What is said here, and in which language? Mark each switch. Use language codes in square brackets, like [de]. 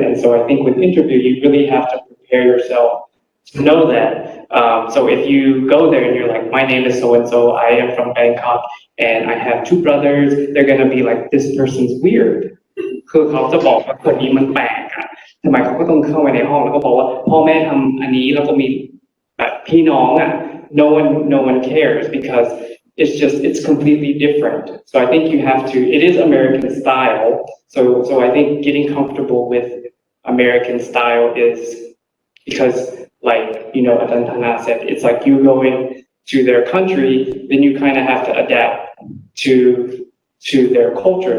[en] And so I think with interview, you really have to prepare yourself to know that. So if you go there and you're like, my name is so and so, I am from Bangkok, and I have 2 brothers, they're gonna be like, this person's weird. [th] คือเขาจะบอกว่าคนนี้มันแปลกอะทำไมเขาก็ต้องเข้าไปในห้องแล้วก็บอกว่าพ่อแม่ทำอันนี้แล้วก็มีแบบพี่น้องอะ [en] no one cares, because it's completely different. So I think you have to, it is American style. So I think getting comfortable with American style is because, like, Adantana said, it's like you going to their country, then you kind of have to adapt to their culture.